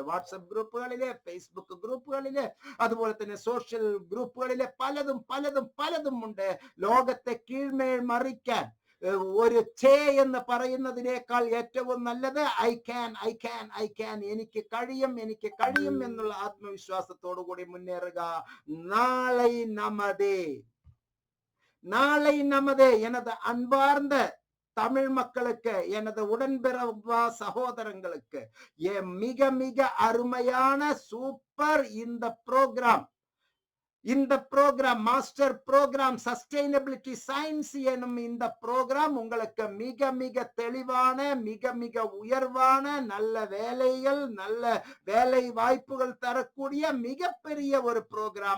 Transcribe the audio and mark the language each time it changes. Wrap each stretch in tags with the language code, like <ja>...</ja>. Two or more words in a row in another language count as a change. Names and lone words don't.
<ml>വാട്സപ്പ് ഗ്രൂപ്പുകളില്, ഫേസ്ബുക്ക് ഗ്രൂപ്പുകളില്, അതുപോലെ തന്നെ സോഷ്യൽ ഗ്രൂപ്പുകളില് പലതും പലതും പലതും ഉണ്ട്. ലോകത്തെ കീഴ്മേൽ മറിക്കാൻ ഒരു ചേ എന്ന് പറയുന്നതിനേക്കാൾ ഏറ്റവും നല്ലത്</ml> <en>I can,</en> <ml>എനിക്ക് കഴിയും എന്നുള്ള ആത്മവിശ്വാസത്തോടു കൂടി മുന്നേറുക.</ml> <ta>நாளை நமதே எனது அன்பார்ந்த தமிழ் மக்களுக்கு, எனது உடன்பிறவா சகோதரங்களுக்கு மிக மிக அருமையான சூப்பர் இந்த</ta> <en>program master program sustainability science</en> <ta>எனும் இந்த ப்ரோக்ராம் உங்களுக்கு மிக மிக தெளிவான, மிக மிக உயர்வான, நல்ல வேலைகள், நல்ல வேலை வாய்ப்புகள் தரக்கூடிய மிகப்பெரிய ஒரு ப்ரோக்ராம்.</ta>